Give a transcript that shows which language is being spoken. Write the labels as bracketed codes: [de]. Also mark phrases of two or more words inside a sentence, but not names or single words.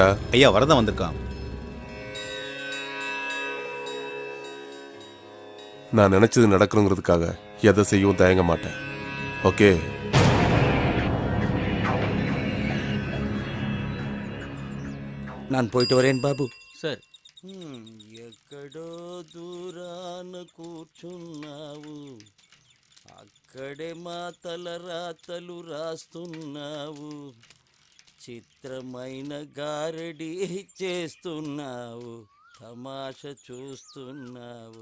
[ta] ஐயா வரதான் வந்திருக்கான். நான் நினைச்சது நடக்கணுங்கிறதுக்காக எதை செய்யவும் தயங்க மாட்டேன். ஓகே? நான் போயிட்டு வரேன் బాబు. [te] సార్. ఎక్కడో దూరాన కూర్చున్నావు, అక్కడే మా తలరాతలు రాస్తున్నావు, చిత్రమైన గారడి చేస్తున్నావు, తమాష చూస్తున్నావు.